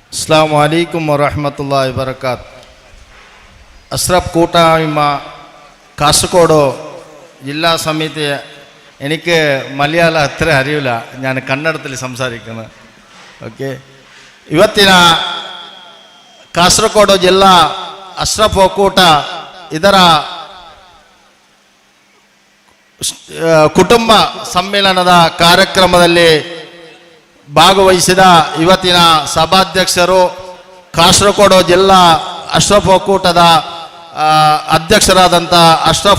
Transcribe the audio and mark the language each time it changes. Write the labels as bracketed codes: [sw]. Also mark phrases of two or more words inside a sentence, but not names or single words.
[ar] السلام عليكم ورحمة الله وبركاته. [ml] അഷ്റഫ് കൂട്ടായ്മ കാസർഗോഡ് ജില്ലാ സമിതി. എനിക്ക് മലയാളം അത്ര അറിയില്ല, ഞാൻ കന്നഡത്തിൽ സംസാരിക്കുന്നത്. ഓക്കെ, [kn] ಇವತ್ತಿನ ಕಾಸರಗೋಡು ಜಿಲ್ಲಾ ಅಶ್ರಫ್ ಒಕ್ಕೂಟ ಇದರ ಕುಟುಂಬ ಸಮ್ಮೇಳನದ ಕಾರ್ಯಕ್ರಮದಲ್ಲಿ ಭಾಗವಹಿಸಿದ ಇವತ್ತಿನ ಸಭಾಧ್ಯಕ್ಷರು, ಕಾಸರಗೋಡು ಜಿಲ್ಲಾ ಅಶ್ರಫ್ ಒಕ್ಕೂಟದ ಅಧ್ಯಕ್ಷರಾದಂಥ ಅಶ್ರಫ್